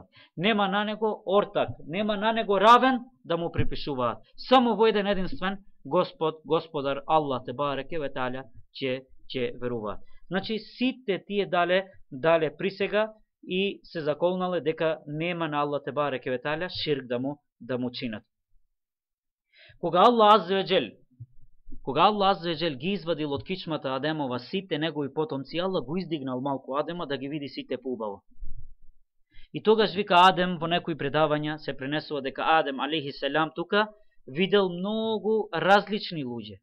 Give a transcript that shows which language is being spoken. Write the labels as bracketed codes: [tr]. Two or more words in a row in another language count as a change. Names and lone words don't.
[mk] Нема на него ортак, нема на него равен да му припишуваат. Само во еден единствен Господар Аллах [ar] تبارك وتعالى [mk] ќе веруваат. Значи сите тие дале присега и се заколнале дека нема на Аллах [ar] تبارك وتعالى [mk] ширк да му чинат. Кога Аллах аззеджел ги извадил од кичмата Адемова сите негови потомци, Аллах го издигнал малку Адема да ги види сите поубаво. И тогаш вика Адем, во некои предавања се пренесува дека Адем алейхиселам тука видел многу различни луѓе.